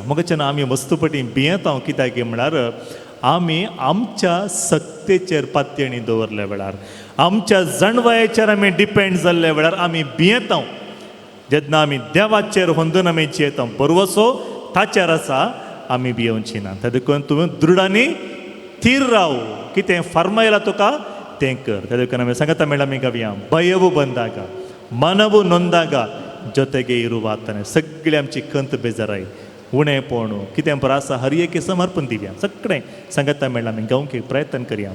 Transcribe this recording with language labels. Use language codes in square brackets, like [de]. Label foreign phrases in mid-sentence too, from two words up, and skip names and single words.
[kok] मगच्यान आमी वस्तुपटी भियेता. कित्याक म्हळ्यार आमी आमच्या सक्तेचेर पातयेणी दवरल्या वेळार, आमच्या जणवयाचेर आमी डिपेंड जाल्ल्या वेळार आमी भियेता. जेन्ना आमी देवाचेर होंदून आमी जियेता, बरोवसो ताचेर आसा, आमी भियोवची ना. त्या देखून तुवें दृढ आनी थीर राव. कितें फरमायलां तुका तें कर. त्या देखून आमी सांगता मेळ्ळा आमी गावया, भयवू बंदागा, [kn] ಮನವು ನೊಂದಾಗ ಜೊತೆಗೆ ಇರುವಾತನೇ. [kok] सगळी आमची कंत बेजाराय, उणेपणू कितें आसा हर एके समर्पण दिव्या. सगळें सांगता मेळ्ळा आमी गावंक प्रयत्न करया.